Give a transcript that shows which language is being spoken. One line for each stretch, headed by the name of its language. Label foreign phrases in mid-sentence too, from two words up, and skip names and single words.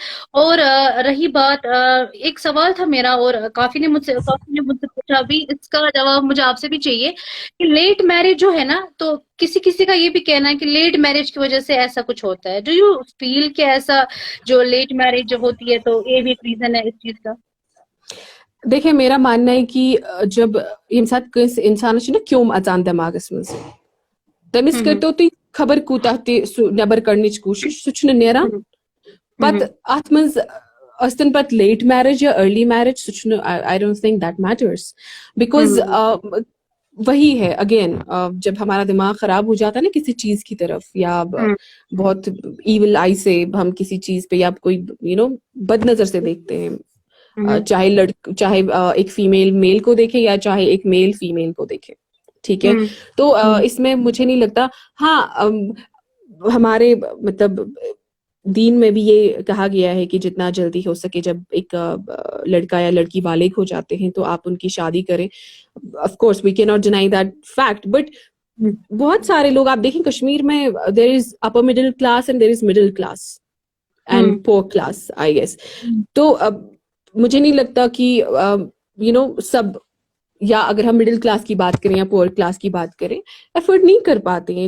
Hindi: और रही बात, एक सवाल था मेरा और काफी ने मुझसे पूछा, अभी इसका जवाब मुझे आपसे भी चाहिए कि
English: late marriage
Hindi: जो है ना, तो किसी किसी का ये भी कहना है कि
English: late marriage
Hindi: की वजह से ऐसा कुछ होता है।
English: do you feel
Hindi: कि ऐसा जो
English: late marriage
Hindi: जो होती है तो ये भी एक रीजन है इस चीज का? देखिए मेरा मानना है कि जब
Kashmiri: यम साथ कस इंसान ना क्यों अचान दिमागस मज तमिस हम्म करतो तुम खबर कूता नबर कड़निच कोशिश सह नेरान हम्म पत हम्म अत मज अस्तन पत
English: late marriage
Kashmiri: या
English: early marriage
Kashmiri: सह
English: I don't think that matters because हम्म
Hindi: वही है अगेन, जब हमारा दिमाग खराब हो जाता है ना किसी चीज की तरफ, या हम्म बहुत
English: evil eye
Hindi: से हम किसी चीज पे या कोई बद नजर से देखते हैं, हम्म चाहे एक
English: female male
Hindi: को देखे या चाहे एक
English: male female
Hindi: को देखे, ठीक है। हम्म तो इसमें मुझे नहीं लगता, हाँ हमारे मतलब दीन में भी ये कहा गया है कि जितना जल्दी हो सके जब एक लड़का या लड़की बालिग हो जाते हैं तो आप उनकी शादी करें।
English: of course we cannot deny that fact, but हम्म
Hindi: बहुत सारे लोग आप देखें कश्मीर में,
English: there is upper middle class and there is middle class and हम्म poor class I guess. हम्म
Hindi: तो अब मुझे नहीं लगता कि सब, या अगर हम
English: middle class
Hindi: की बात करें या
English: poor class
Hindi: की बात करें, एफर्ट नहीं कर पाते हैं।